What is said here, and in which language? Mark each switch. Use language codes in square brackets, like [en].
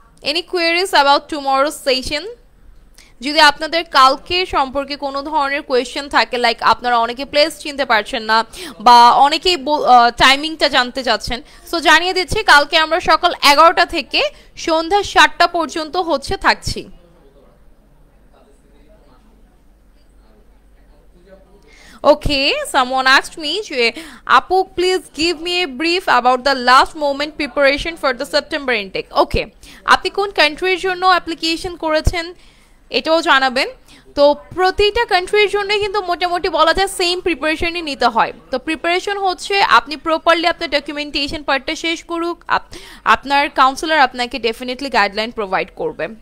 [en] Any queries about tomorrow's session? [bn] যদি আপনাদের কালকে সম্পর্কে কোনো ধরনের কোয়েশ্চেন থাকে, লাইক আপনারা অনেকে প্লেস চিনতে পারছেন না বা অনেকেই টাইমিংটা জানতে চাচ্ছেন, সো জানিয়ে দিচ্ছি কালকে আমরা সকাল 11টা থেকে সন্ধ্যা 7টা পর্যন্ত হচ্ছে থাকছি। [en] Okay, someone asked me, Apu, please give me a brief about the last moment preparation for the September intake. [bn] Okay, আপনি কোন কান্ট্রির জন্য অ্যাপ্লিকেশন করেছেন এটাও জানাবেন। তো প্রতিটা কান্ট্রির জন্য কিন্তু মোটামুটি বলা যায় সেম প্রিপারেশনই নিতে হয়। তো প্রিপারেশন হচ্ছে আপনি প্রপারলি আপনার ডকুমেন্টেশন পার্টটা শেষ করুক, আপনার কাউন্সিলর আপনাকে ডেফিনেটলি গাইডলাইন প্রোভাইড করবে।